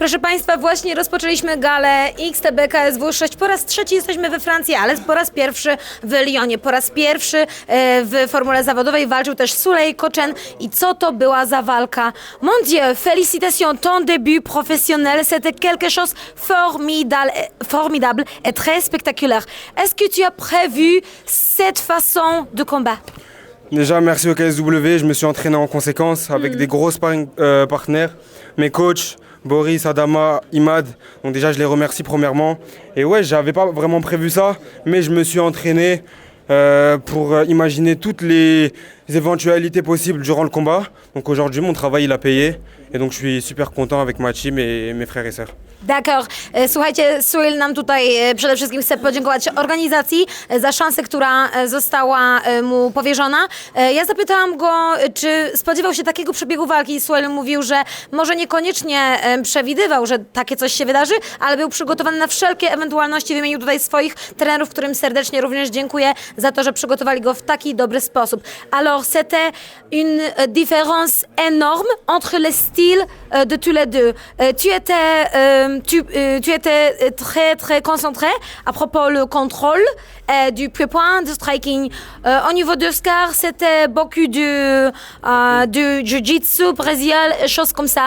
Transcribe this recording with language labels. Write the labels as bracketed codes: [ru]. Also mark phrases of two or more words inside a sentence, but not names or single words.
[pl] Proszę Państwa, właśnie rozpoczęliśmy galę XTB KSW 6. Po raz trzeci jesteśmy we Francji, ale po raz pierwszy w Lyonie. Po raz pierwszy w formule zawodowej walczył też Sulej Kochen. I co to była za walka? [fr] Mon Dieu, félicitations, ton début professionnel, c'était quelque chose formidable et très spectaculaire. Est-ce que tu as prévu cette façon de combat? Déjà, merci au KSW, je me suis entraîné en conséquence avec des gros sparring partenaires, mes coachs, Boris, Adama, Imad. Donc déjà, je les remercie premièrement. Et ouais, j'avais pas vraiment prévu ça, mais je me suis entraîné pour imaginer toutes les éventualités possibles durant le combat. Donc aujourd'hui, mon travail, il a payé. Et donc je suis super content avec ma team et mes frères et sœurs. D'accord. [pl] Słuchajcie, Suil nam tutaj przede wszystkim chce podziękować organizacji za szansę, która została mu powierzona. Ja zapytałam go, czy spodziewał się takiego przebiegu walki. Suil mówił, że może niekoniecznie przewidywał, że takie coś się wydarzy, ale był przygotowany na wszelkie ewentualności. Wymienił tutaj swoich trenerów, którym serdecznie również dziękuję za to, że przygotowali go w taki dobry sposób. [fr] Alors, c'était une différence énorme entre les styles de tous les deux. Tu étais très concentré à propos le contrôle du pied-point, du striking. Au niveau de Scar, c'était beaucoup du jiu-jitsu brésilien, choses comme ça.